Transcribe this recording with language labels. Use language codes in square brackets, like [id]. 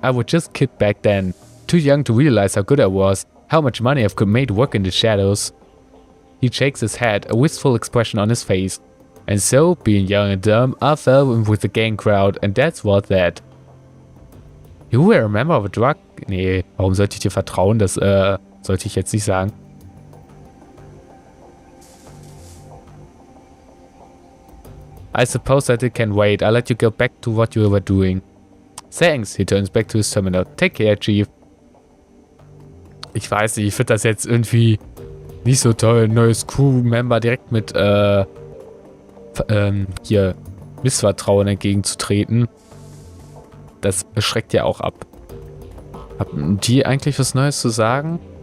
[en] I was just a kid back then. Too young to realize how good I was, how much money I've made work in the shadows. He shakes his head, a wistful expression on his face. And so, being young and dumb, I fell in with the gang crowd, and that's what that. You were a member of a drug... [de] Nee, warum sollte ich dir vertrauen? Das, sollte ich jetzt nicht sagen. [en] I suppose that it can wait. I'll let you go back to what you were doing. Thanks. He turns back to his terminal. Take care, Chief. [de] Ich weiß nicht, ich finde das jetzt irgendwie nicht so toll. Neues Crew-Member direkt mit, hier Missvertrauen entgegenzutreten. Das schreckt ja auch ab. Haben die eigentlich was Neues zu sagen?